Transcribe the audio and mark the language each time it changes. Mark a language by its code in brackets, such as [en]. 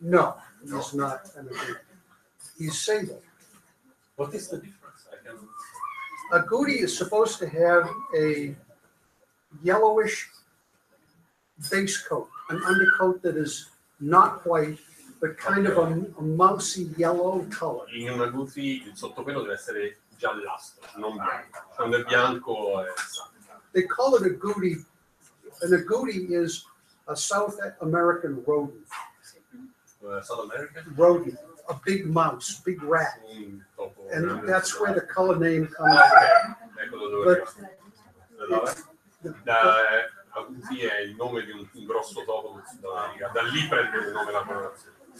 [en] No, he's not an agouti. He's sable. What is the difference? Agouti is supposed to have a yellowish base coat, an undercoat that is not white, but kind of a mousy yellow color. [it] In un agouti il sottopelo deve essere giallastro, non bianco. Quando è bianco è sangue. [en] They call it agouti. An agouti is a South American rodent. South American? Rodent, a big mouse, big rat. And that's where the color name comes from. [it] Ecco dove agouti è il nome di un grosso topo del Sud America. Da lì prende il nome la colorazione.